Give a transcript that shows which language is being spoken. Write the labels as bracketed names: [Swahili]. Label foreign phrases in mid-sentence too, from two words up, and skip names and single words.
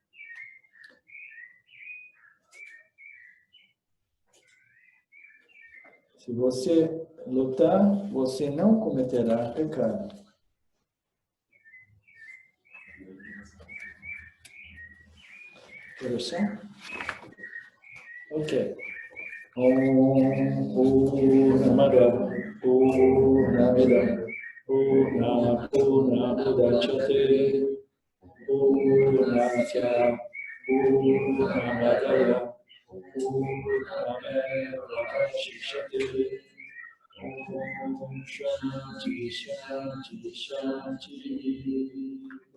[Portuguese] Se você lutar, você não cometerá pecado. Interessante? Ok. [Sanskrit] ॐ पूर्णमदः उदच्यते पूर्णस्य पूर्णमादाय पूर्णमेवावशिष्यते ॐ शान्तिः शान्तिः शान्तिः Shanti